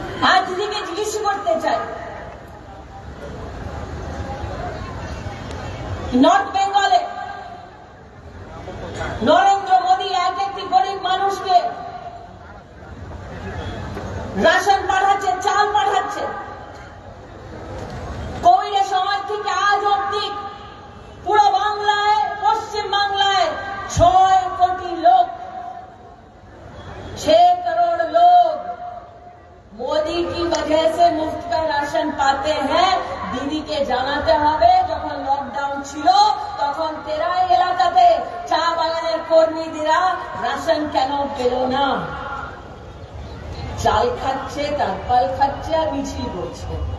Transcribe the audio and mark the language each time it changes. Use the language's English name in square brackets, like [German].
[Bangla] আর দিদিকে জিজ্ঞেস করতে চাই, নর্থ বেঙ্গলে নরেন্দ্র মোদী একটি গরিব মানুষকে রাশন পাঠাচ্ছে, চাল পাঠাচ্ছে। কোভিডের সময় থেকে আজ অব্দি পুরো বাংলায়, পশ্চিম বাংলায় 6 কোটি লোক, [Hindi] 6 करोड़ लोग मोदी की वजह से मुफ्त का राशन पाते हैं। [Bangla] দিদিকে জানাতে হবে যখন লকডাউন ছিল তখন তেরাই এলাকাতে চা বাগানের কর্মীরা রাশন কেন পেল না? চাল খাচ্ছে, তারপাল খাচ্ছে আর মিছিল করছে।